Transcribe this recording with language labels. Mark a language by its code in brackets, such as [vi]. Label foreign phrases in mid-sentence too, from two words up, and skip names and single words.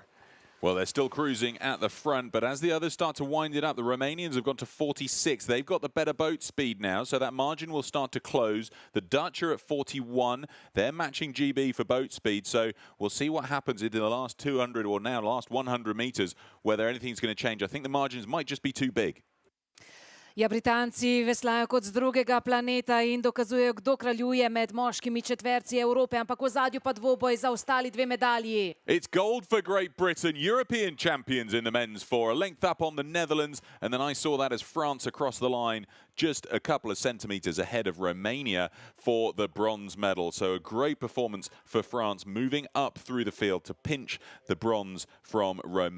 [en] Well, they're still cruising at the front, but as the others start to wind it up, the Romanians have gone to 46. They've got the better boat speed now, so that margin will start to close. The Dutch are at 41. They're matching GB for boat speed, so we'll see what happens in the last 200 or now last 100 metres, whether anything's going to change. I think the margins might just be too big. [sl] Ja, Britanci veslajo kot z drugega planeta in dokazujejo, kdo kraljuje med moškimi četverci Evrope, ampak v zadju pa dvoboj za ostali 2 medalji. [en] It's gold for Great Britain, European champions in the men's 4, a length up on the Netherlands, and then I saw that as France across the line, just a couple of centimetres ahead of Romania for the bronze medal. So a great performance for France, moving up through the field to pinch the bronze from Romania.